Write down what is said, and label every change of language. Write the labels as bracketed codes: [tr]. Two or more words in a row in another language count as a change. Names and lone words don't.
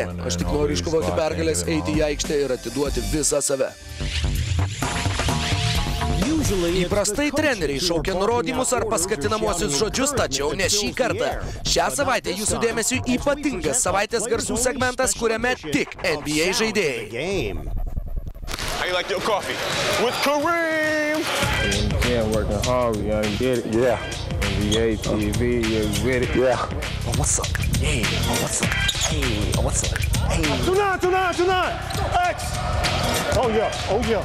[lt] Aš tik noriu iškovoti pergalės, eiti į aikštę ir atiduoti visą save. Įprastai treneriai šaukia nurodymus ar paskatinamuosius žodžius, tačiau ne šį kartą. Šią savaitę jūsų dėmesiu ypatingas savaitės garsų segmentas, kuriame tik NBA žaidėjai. [en] How you like your coffee? With Kareem! Yeah, working hard, we gotta get it. Yeah. NBA, TV, yeah, with it. Yeah. Oh, what's up? Hey, oh, what's up? Hey, oh, what's up? Hey. Tonight! X! Oh, yeah.